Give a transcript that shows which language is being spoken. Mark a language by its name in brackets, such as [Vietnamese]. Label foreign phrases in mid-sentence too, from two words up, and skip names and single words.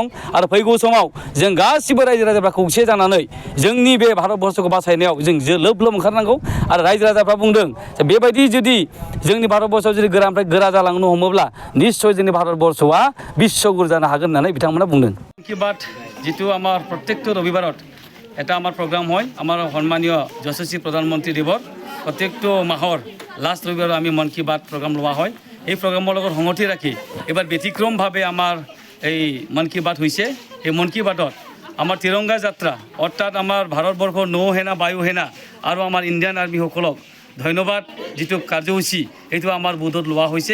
[Bodo] आरो फैगौ समाव जों गासिबो रायजो राजाफ्रा खौसे जानानै जोंनि बे भारतबर्षखौ बासायनायाव जों लोब लोब ओंखारनांगौ। आरो रायजो राजाफ्रा बुंदों जे बेबायदि जुदि जोंनि भारतबर्षआव जुदि गोरानिफ्राय गोरा जालांनो हमोब्ला निश्चय जोंनि भारतबर्षआ बिश्वगुरु जानो हागोन होननानै बिथांमोना बुंदों। [Assamese] मन की बात যিটো আমাৰ প্ৰত্যেকটো ৰবিবাৰত এটা আমার প্রোগ্রাম হয়। আমার সন্মানীয় যশস্বী প্রধানমন্ত্রী দেৱৰ প্ৰত্যেকটো মাহৰ লাষ্ট ৰবিবাৰ আমি মন কি বাত প্ৰগ্ৰাম লোৱা হয়। এই প্ৰগ্ৰামৰ লগত সংগতি ৰাখি এবাৰ ব্যতিক্ৰমভাৱে আমাৰ এই মন কি বাত হৈছে। এই মন কি বাতত আমাৰ তিৰংগা যাত্ৰা অৰ্থাৎ আমাৰ ভাৰতবৰ্ষৰ নৌসেনা বায়ুসেনা আৰু আমাৰ [English] Indian armyসকলক [Assamese] ধন্যবাদ যিটো কাৰ্যসূচী এইটো আমাৰ বুধত লোৱা হৈছে।